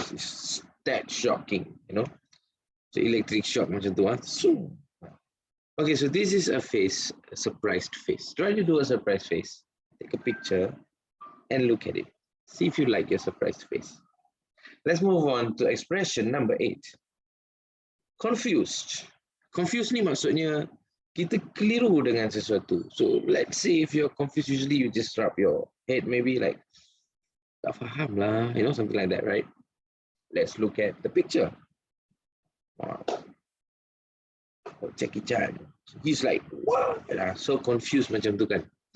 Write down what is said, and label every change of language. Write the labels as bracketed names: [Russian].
[English] It's that shocking, So electric shock [Malay] macam tu. [English] Okay, so this is a face, a surprised face. Try to do a surprised face. Take a picture and look at it. See if you like your surprised face. Let's move on to expression number 8. Confused. [Malay] Confused ni maksudnya kita keliru dengan sesuatu. [English] So let's say if you're confused, usually you just rub your head, maybe like, [Malay] tak faham lah, [English] something like that, right? Let's look at the picture. Wow. Jackie Chan. He's like, what? So confused [Malay] macam tu kan.